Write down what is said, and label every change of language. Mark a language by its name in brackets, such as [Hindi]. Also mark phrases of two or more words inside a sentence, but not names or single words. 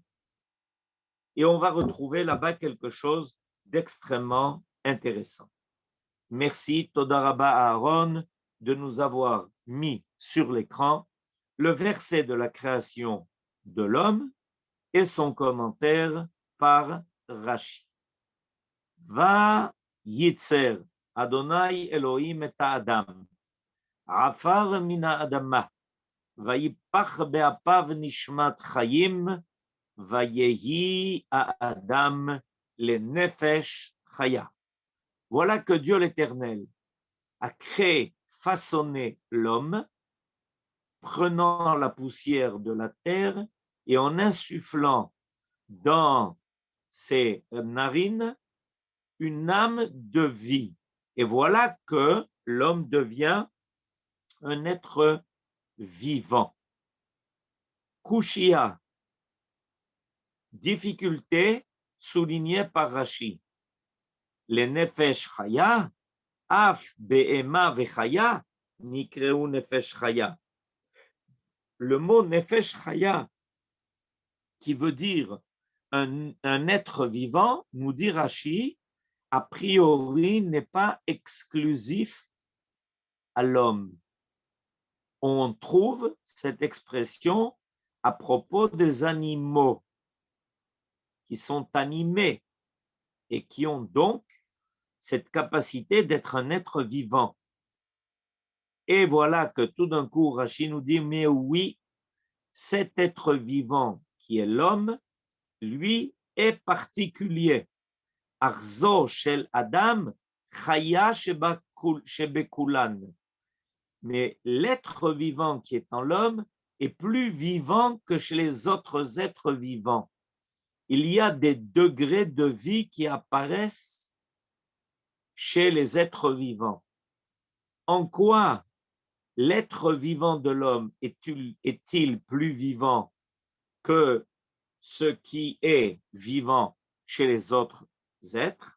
[French] Et on va retrouver là-bas quelque chose d'extrêmement intéressant. Merci, Toda Rabba Aaron, de nous avoir mis sur l'écran le verset de la création de l'homme et son commentaire par Rashi. [Hebrew] וייצר אדני אלהים את האדם, עפר מן האדמה, ויפח באפיו נשמת חיים, ויהי האדם לנפש חיה. [French] Voilà que Dieu l'Éternel a créé, façonné l'homme, prenant la poussière de la terre et en insufflant dans ses narines une âme de vie. Et voilà que l'homme devient un être vivant. Kushia, difficulté soulignée par Rashi. [Hebrew] לנפש חיה, אף בהמה וחיה, נקראו נפש חיה. [French] Le mot [Hebrew] נפש חיה, [French] qui veut dire un être vivant, nous dit Rashi, a priori n'est pas exclusif à l'homme. On trouve cette expression à propos des animaux qui sont animés et qui ont donc cette capacité d'être un être vivant. Et voilà que tout d'un coup, Rashi nous dit, mais oui, cet être vivant qui est l'homme, lui, est particulier. [Hebrew] עשאו של אדם, חיה שבכולן. [French] Mais l'être vivant qui est en l'homme est plus vivant que chez les autres êtres vivants. Il y a des degrés de vie qui apparaissent chez les êtres vivants. En quoi l'être vivant de l'homme est-il plus vivant que ce qui est vivant chez les autres êtres?